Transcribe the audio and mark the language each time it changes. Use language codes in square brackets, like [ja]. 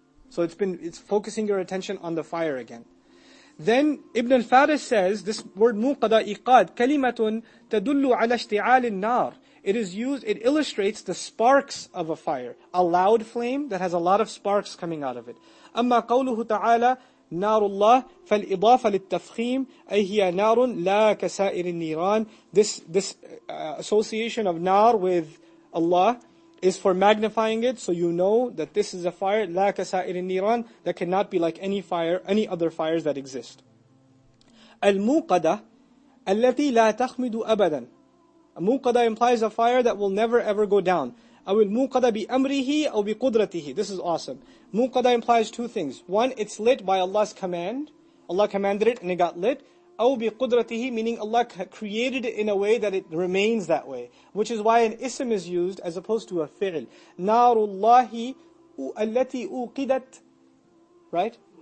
[en] So it's focusing your attention on the fire again. Then Ibn al-Faris says, this word muqada iqad, [ar] kalimatun tadullu ala ishti'al an-nar. [en] It is used, it illustrates the sparks of a fire. A loud flame that has a lot of sparks coming out of it. [ar] Amma qawluhu ta'ala, نار الله فالإضافة للتفخيم أي هي نار لا كسائر النيران. [en] This association of nar with Allah is for magnifying it, so you know that this is a fire, [ar] لا كسائر النيران, [en] that cannot be like any fire, any other fires that exist. [ar] الموقدة التي لا تخمد أبدا. [en] Muqada implies a fire that will never ever go down. [ar] أو الموقدة بأمره أو بقدرته. [en] This is awesome. Muqada implies two things. One, it's lit by Allah's command. Allah commanded it and it got lit. [ar] أو بقدرته, [en] meaning Allah created it in a way that it remains that way. Which is why an ism is used as opposed to a fi'l. [ar] نار الله التي أوقدت. Right?